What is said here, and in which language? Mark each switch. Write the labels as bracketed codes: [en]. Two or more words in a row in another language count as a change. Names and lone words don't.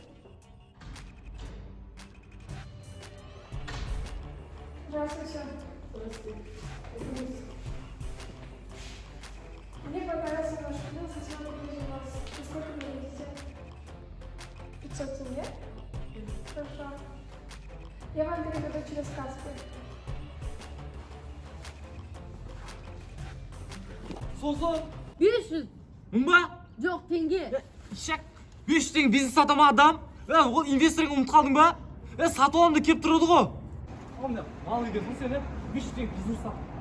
[ru] Здравствуйте. Мне понравился ваш фильм, хотела купить у вас. Сколько вы дадите? 500 тенге? Хорошо. Я вам переведу через Каспи. [kk] Сосын. 500. Мың ба? Жоқ, теңге. Шак. 500 теңге бизнес сата ма адам? Ол инвесторыңа ұмыт қалдың ба? Сатып аламын деп келіп тұрады ғой. Мал екенсің сен, 500 теңге бизнес сат.